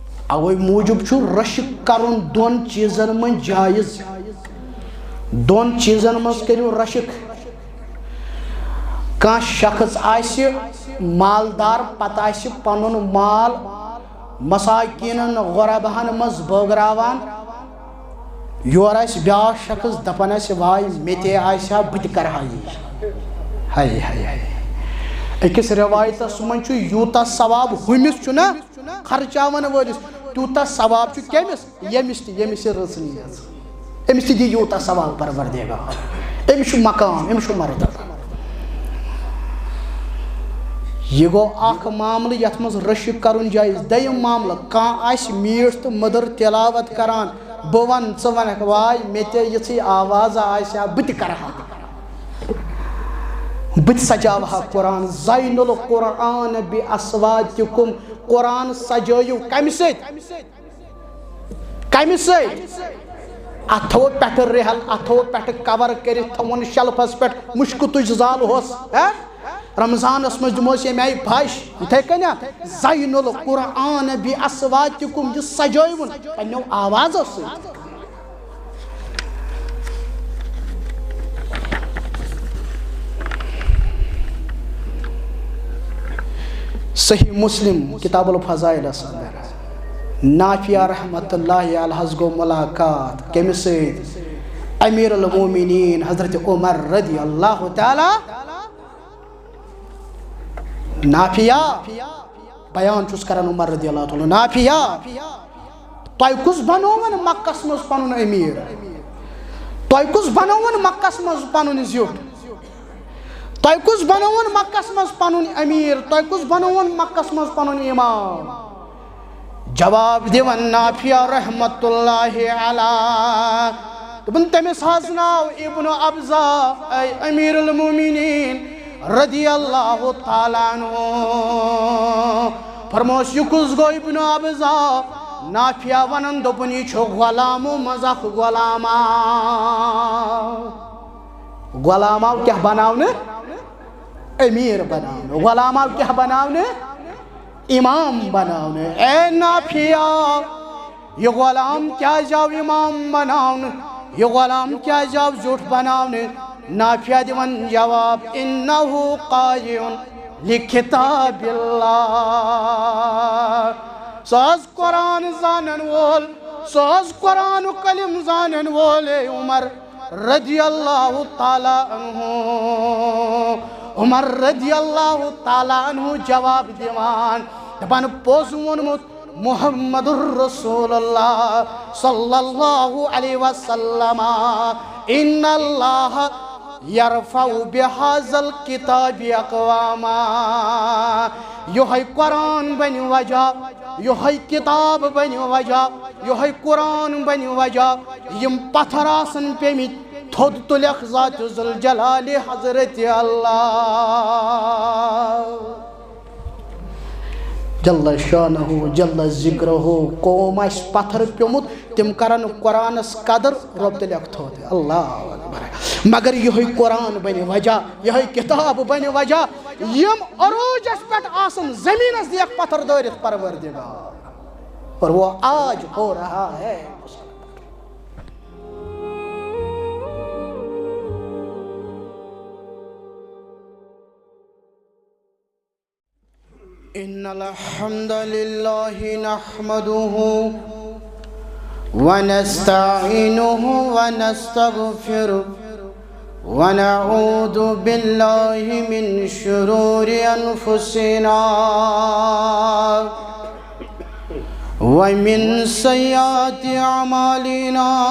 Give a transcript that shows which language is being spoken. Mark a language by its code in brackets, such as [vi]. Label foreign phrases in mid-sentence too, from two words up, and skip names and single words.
[ks] اوے موجب چھو رشک کرن دون چیزن من جائز دون چیزن من کریو رشک کان شخص آسی مالدار پتہ آسی پنن مال مساکینن غربہن مز بٲگراوان یور آس بیاکھ شخص دپان آسہِ واے مےٚ تہِ آسہِ ہا بہٕ تہِ کرٕ ہا یی ہاے ہاے ہاے أکِس روایتس من چھُ یوٗتاہ ثواب ہُمِس چھُ نا خرچاون وٲلِس تیوٗتاہ ثواب چھُ کٔمِس ییٚمِس تہِ ییٚمِس یہِ رٕژ نیٖژ أمِس تہِ دی یوٗتاہ ثواب پروردگار أمِس چھُ مقام أمِس چھُ مرتبہ یہ گو اخ معاملہ یتھ مز رشک کرن جائز دیم معاملہ کان آسہِ میٖٹھ تہٕ مٔدٕر تلاوت کران بہٕ ون ژٕ ونکھ واے مےٚ تہِ یِژھٕے آواز آسہِ ہا بہٕ تہِ کرٕ ہا بہٕ تہِ سجاوٕ ہا قرآن [ar] زین القرآن بِاصواتکم [ks] قرآن سجٲیِو کمہِ سۭتۍ کمہِ سۭتۍ اتھ تھوو پٮ۪ٹھٕ رِحل اتھ تھوو پٮ۪ٹھٕ کور کٔرِتھ تھووُن شلفس پٮ۪ٹھ مُشکہٕ تُج زالہوس رمضانس مز دموس ییٚمہِ آیہِ پھش یِتھَے کٔنۍ [ar] زین القرآن بِاصواتکم [ks] یہِ سجٲیوُن پنٛنیو آوازو سۭتۍ صحیح مسلم کتاب الفضائل اندر نافیہ رحمت اللہ علیہ گو ملاقات کمس سۭتۍ امیر المومنین حضرت عمر رضی اللہ تعالی نافیہ بیان چھُس کران عمر رضی اللہ تعالی نافیہ تۄہہِ کُس بنوون مکس مز پنُن امیر تۄہہِ کُس بنوون مکس مز پنُن زیُٹھ تۄہہِ کُس بنوون مکس مز پنُن امیر تۄہہِ کُس بنوون مکس مز پنُن امام جواب دِوان نافیہ رحمت اللہ علیہ دپان تٔمِس حظ ناو ابن ابزا اے امیر المومنین رضی اللہ تعالیٰ عنہ فرموس یہ کُس گو ابن ابزا نافیہ ونان دوٚپُن یہِ چھُ غلامو منٛز اکھ غلامہ غلام آو کیٛاہ بناونہٕ امیر بناونہٕ غلام آو کیٛاہ بناونہٕ امام بناونہٕ اے نافیہ یہ غلام کیٛازِ آو امام بناونہٕ یہ غلام کیٛازِ آو زیُٹھ بناونہٕ نافیہ دِوان جواب [ar] انہُ قائم لکتاب [ks] اللہ سُہ حظ قرآن زانن وول سُہ حظ قرآن کلم زانن وول اے عمر رضی اللہ تعالیٰ عنہ عمر رضی اللہ تعالیٰ عنہ جواب دیوان دپان پوٚز ووٚنمُت محمد الرسول اللہ صلی اللہ علیہ وسلم [ar] ان اللہ یرفع بہذا الکتاب اقواما [ks] یہوے قرآن بنہِ وجہ یہوے کتاب بنہِ وجہ یہوے قرآن بنہِ وجہ یم پتھر آسن پیمٕتۍ تھوٚد تُلٮ۪کھ ذات ذوالجلال حضرت اللہ جل شانہ جل ذکرہ قوم آسہِ پتھر پیوٚمُت تِم کرن قرآنس قدر رۄب تُلٮ۪کھ تھوٚد اللہ اکبر مگر یہوے قرآن بنہِ وجہ یہوے کتاب بنہِ وجہ یم عروجس پٮ۪ٹھ آسن زمینس دیکھ پتھر دٲرِتھ پروردگار [ur] اور وہ آج ہو رہا ہے [ar] ان الحمد للہ نحمده ونستعینه ونستغفره ونعوذ باللہ من شرور انفسنا ومن سیئات اعمالنا